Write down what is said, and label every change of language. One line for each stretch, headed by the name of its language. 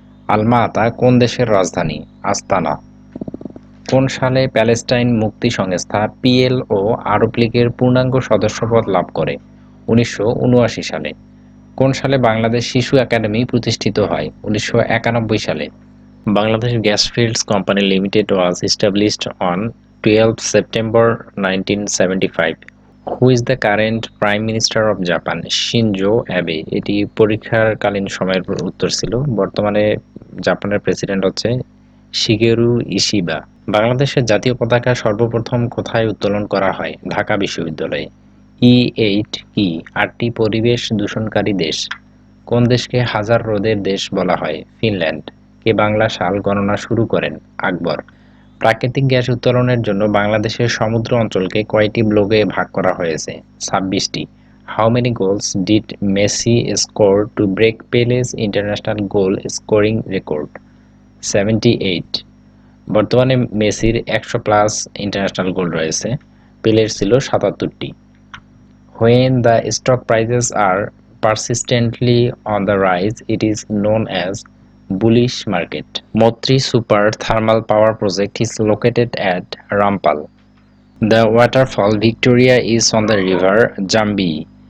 Bangla: আলমা-আতা কোন দেশের রাজধানী? আস্তানা। কোন সালে প্যালেস্টাইন মুক্তি সংস্থা পিএলও আরব লীগের পূর্ণাঙ্গ সদস্যপদ লাভ করে? 1979 সালে। কোন সালে বাংলাদেশ শিশু একাডেমি প্রতিষ্ঠিত হয়? 1991 সালে। Bangladesh gas fields company limited
English: was established on 12 September 1975. Who is the current Prime Minister of Japan?
Bangla: Shinzo Abe. এটি পরীক্ষাকালীন সময়ের উত্তর ছিল। বর্তমানে জাপানের প্রেসিডেন্ট হচ্ছে শিগেরু ইশিবা। বাংলাদেশের জাতীয় পতাকা সর্বপ্রথম কোথায় উত্তোলন করা হয়? ঢাকা বিশ্ববিদ্যালয়ে। E8 কি? 8টি পরিবেশ দূষণকারী দেশ। কোন দেশকে হাজার হ্রদের দেশ বলা হয়? ফিনল্যান্ড। কে বাংলা সাল গণনা শুরু করেন? আকবর। প্রাকৃতিক গ্যাস উত্তোলনের জন্য বাংলাদেশের সমুদ্র অঞ্চলকে কয়টি ব্লকে ভাগ করা হয়েছে? 26টি।
English: How many goals did Messi score to break Pele's international goal scoring record? 78।
Bangla: বর্তমানে মেসির 100+ ইন্টারন্যাশনাল গোল রয়েছে, পেলের ছিল 77টি।
English: When the stock prices are persistently on the rise, it is known as bullish market. Motri Super Thermal Power Project is located at Rampal. The waterfall Victoria is on the river Jambi.